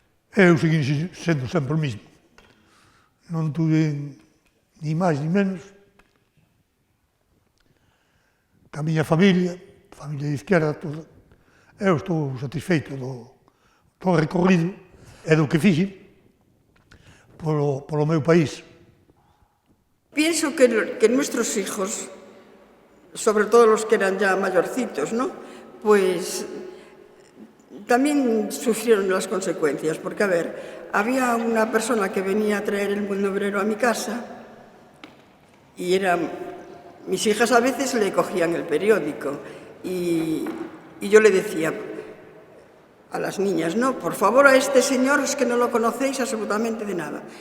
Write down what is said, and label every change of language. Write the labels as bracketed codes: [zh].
[gl] Eu segui sendo sempre o mismo. Non tuve ni máis ni menos que a miña familia de izquierda, eu estou satisfeito do recorrido e do que fixen polo meu país. [es] Pienso que nuestros hijos, sobre todo los que eran ya mayorcitos, ¿no? Pues también sufrieron las consecuencias, porque, a ver, había una persona que venía a traer el mundo obrero a mi casa y mis hijas a veces le cogían el periódico y yo le decía a las niñas, no, por favor, a este señor es que no lo conocéis absolutamente de nada.